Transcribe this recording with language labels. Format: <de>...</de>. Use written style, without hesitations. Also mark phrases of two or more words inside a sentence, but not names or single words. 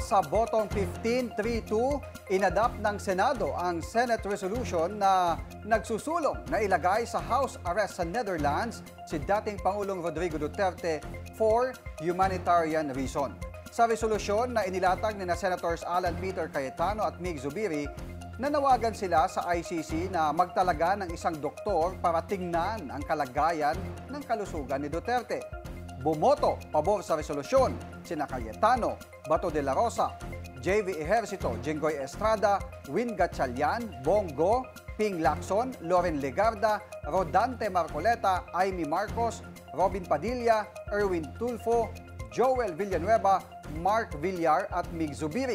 <tl>Sa botong 15-3-2, inadapt ng Senado ang</tl> <en>Senate resolution</en> <tl>na nagsusulong na ilagay sa</tl> <en>house arrest</en> <tl>sa Netherlands si dating Pangulong Rodrigo Duterte</tl> <en>for humanitarian reason.</en> <tl>Sa resolusyon na inilatag ni Senators Alan Peter Cayetano at Mig Zubiri, nanawagan sila sa ICC na magtalaga ng isang doktor para tingnan ang kalagayan ng kalusugan ni Duterte. Bumoto pabor sa resolusyon sina Cayetano, Bato de la Rosa, JV Ejercito, Jinggoy Estrada, Win Gatchalian, Bongo, Ping Lacson, Loren Legarda, Rodante Marcoleta, Amy Marcos, Robin Padilla, Erwin Tulfo, Joel Villanueva, Mark Villar at Mig Zubiri.</tl>